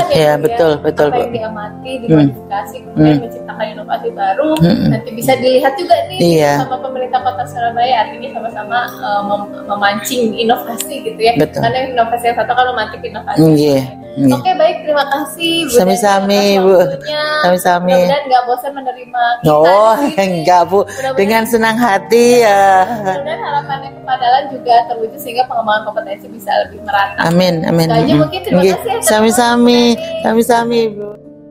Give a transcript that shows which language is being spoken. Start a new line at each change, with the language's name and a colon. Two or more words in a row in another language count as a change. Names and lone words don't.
Indonesian: betul. Apa yang diamati, dimodifikasi, kemudian menciptakan inovasi baru, nanti bisa dilihat juga nih sama pemerintah Kota Surabaya, artinya sama-sama memancing inovasi gitu ya. Karena inovasi yang satu kalau memancing inovasi. Oke, baik, terima kasih Bu. Sami-sami Bu. Sami-sami. Mudah-mudahan nggak bosan menerima kita. Enggak Bu, dengan senang hati ya. Mudah-mudahan harapannya kepada LAN juga terwujud sehingga pengembangan kompetensi bisa lebih merata. Amin. Aja mungkin terima kasih ya. Sami-sami Bu.